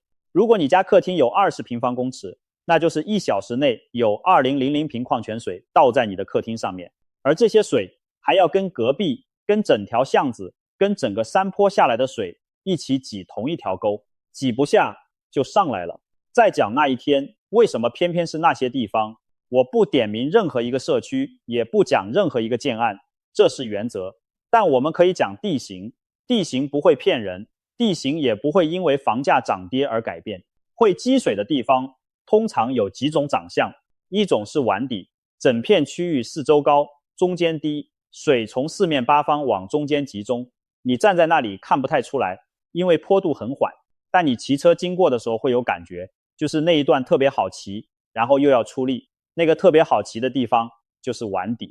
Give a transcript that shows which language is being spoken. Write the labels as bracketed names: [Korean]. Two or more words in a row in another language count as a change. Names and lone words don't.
[Chinese] 如果你家客廳有20平方公尺，那就是1小時內有2000瓶礦泉水倒在你的客廳上面，而這些水還要跟隔壁、跟整條巷子、跟整個山坡下來的水一起擠同一條溝，擠不下就上來了。再講那一天為什麼偏偏是那些地方，我不點名任何一個社區，也不講任何一個建案，這是原則。但我們可以講地形，地形不會騙人，地形也不會因為房價漲跌而改變。會積水的地方通常有幾種長相，一種是碗底，整片區域四周高，中間低，水從四面八方往中間集中，你站在那裡看不太出來，因為坡度很緩，但你騎車經過的時候會有感覺，就是那一段特別好騎，然後又要出力，那個特別好騎的地方就是碗底。